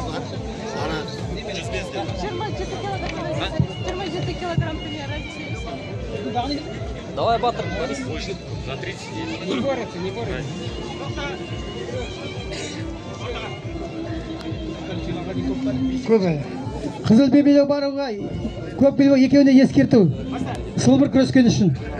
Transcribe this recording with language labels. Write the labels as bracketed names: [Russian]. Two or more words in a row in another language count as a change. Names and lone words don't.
[Russian] 27 килограмм примерно. Давай, Батыр, Борис. На 30. Не борется, не борется. [Kazakh] Қызыл бебеде баруға, көк белбеу екеуіне ескерту. Сылбыр күрескен үшін.